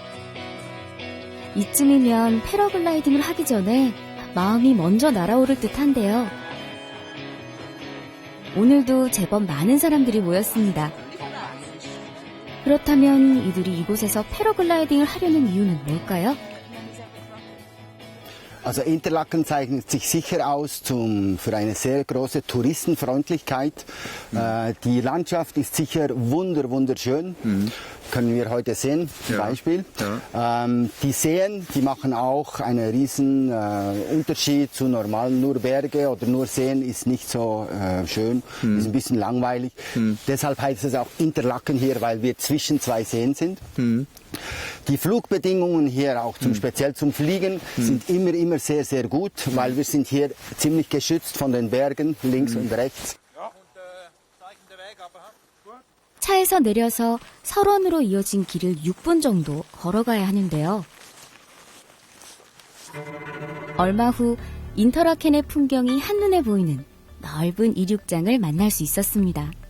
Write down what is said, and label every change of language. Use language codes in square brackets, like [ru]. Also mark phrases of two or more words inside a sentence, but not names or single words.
[ko] 이쯤이면 패러글라이딩을 하기 전에 마음이 먼저 날아오를 듯한데요. 오늘도 제법 많은 사람들이 모였습니다. 그렇다면 이들이 이곳에서 패러글라이딩을 하려는 이유는 뭘까요? [de] Also Interlaken zeichnet sich sicher aus für eine sehr große Touristenfreundlichkeit. Die Landschaft ist sicher wunderschön. Können wir heute sehen, zum Beispiel. Ja. Die Seen, die machen auch einen riesen Unterschied zu normalen, nur Berge oder nur Seen ist nicht so schön, ist ein bisschen langweilig. Deshalb heißt es auch Interlaken hier, weil wir zwischen zwei Seen sind. Die Flugbedingungen hier auch speziell zum Fliegen sind immer sehr gut, weil wir sind hier ziemlich geschützt von den Bergen links und rechts. [ko] 차에서 내려서 설원으로 이어진 길을 6분 정도 걸어가야 하는데요. 얼마 후 인터라켄의 풍경이 한눈에 보이는 넓은 이륙장을 만날 수 있었습니다.